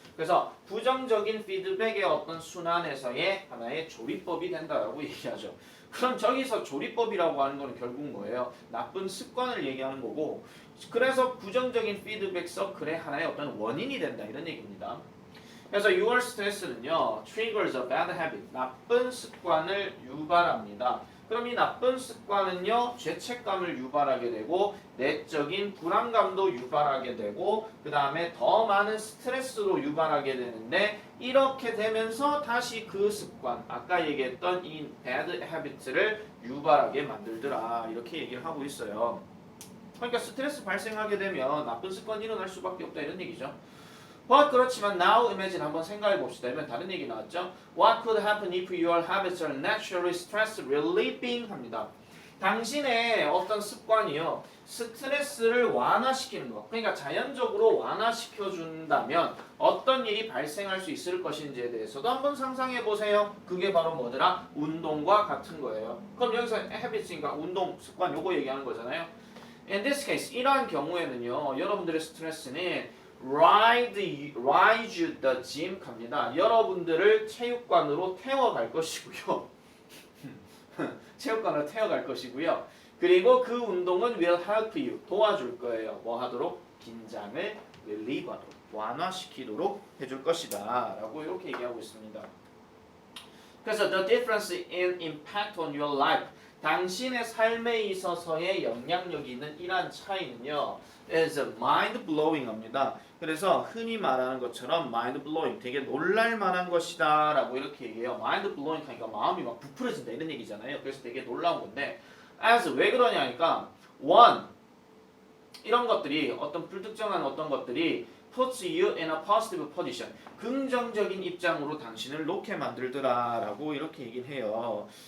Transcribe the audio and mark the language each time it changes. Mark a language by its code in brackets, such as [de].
[ko] 그래서 부정적인 피드백의 어떤 순환에서의 하나의 조리법이 된다라고 얘기하죠. 그럼 저기서 조리법이라고 하는 거는 결국 뭐예요? 나쁜 습관을 얘기하는 거고 그래서 부정적인 피드백 서클의 하나의 어떤 원인이 된다 이런 얘기입니다. 그래서 [en] your stress는요 triggers a bad habit [ko] 나쁜 습관을 유발합니다. 그럼 이 나쁜 습관은요 죄책감을 유발하게 되고 내적인 불안감도 유발하게 되고 그 다음에 더 많은 스트레스로 유발하게 되는데 이렇게 되면서 다시 그 습관 아까 얘기했던 이 bad habit를 유발하게 만들더라 이렇게 얘기를 하고 있어요. 그러니까 스트레스 발생하게 되면 나쁜 습관이 일어날 수밖에 없다 이런 얘기죠. [en] But [ko] 그렇지만 [en] now imagine [ko] 한번 생각해 봅시다. 이번 다른 얘기 나왔죠. [en] What could happen if your habits are naturally stress relieving [ko] 합니다. 당신의 어떤 습관이요. 스트레스를 완화시키는 것. 그러니까 자연적으로 완화시켜 준다면 어떤 일이 발생할 수 있을 것인지에 대해서도 한번 상상해 보세요. 그게 바로 뭐더라? 운동과 같은 거예요. 그럼 여기서 habits니까 운동, 습관 요거 얘기하는 거잖아요. [en] In this case [ko] 이러한 경우에는요. 여러분들의 스트레스는 [en] ride you the gym [ko] 갑니다. 여러분들을 체육관으로 태워갈 것이고요. 체육관으로 태워갈 것이고요. 그리고 그 운동은 [en] will help you [ko] 도와줄 거예요. 뭐 하도록? 긴장을 relieve하도록 완화시키도록 해줄 것이다 라고 이렇게 얘기하고 있습니다. 그래서 [en] the difference in impact on your life [ko] 당신의 삶에 있어서의 영향력이 있는 이러한 차이는요. [en] is mind-blowing [ko] 합니다. 그래서 흔히 말하는 것처럼 mind-blowing, 되게 놀랄만한 것이다 라고 이렇게 얘기해요. mind-blowing 하니까 마음이 막 부풀어진다 이런 얘기잖아요. 그래서 되게 놀라운 건데 as 왜 그러냐니까 one, 이런 것들이 어떤 불특정한 어떤 것들이 [en] puts you in a positive position, [ko] 긍정적인 입장으로 당신을 놓게 만들더라 라고 이렇게 얘기를 해요.